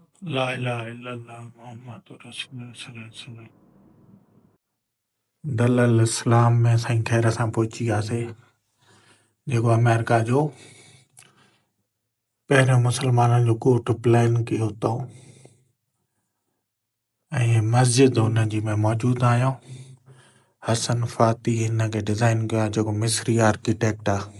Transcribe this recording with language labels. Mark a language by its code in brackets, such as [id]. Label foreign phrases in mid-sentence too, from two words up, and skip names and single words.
[ar] لا إله إلا الله محمد رسول الله صلى الله عليه وسلم. [sd] दलल इस्लाम में साईं ख़ैर असां पहुची वियासीं, जेको अमेरिका जो पहिरियों मुस्लमाननि जो ॻोठु प्लान कयो अथऊं, ऐं मस्जिद हुन जी में मौजूदु आहियूं। हसन फ़ाती हिन खे डिज़ाइन कयो आहे, जेको मिस्री आर्किटेक्ट आहे।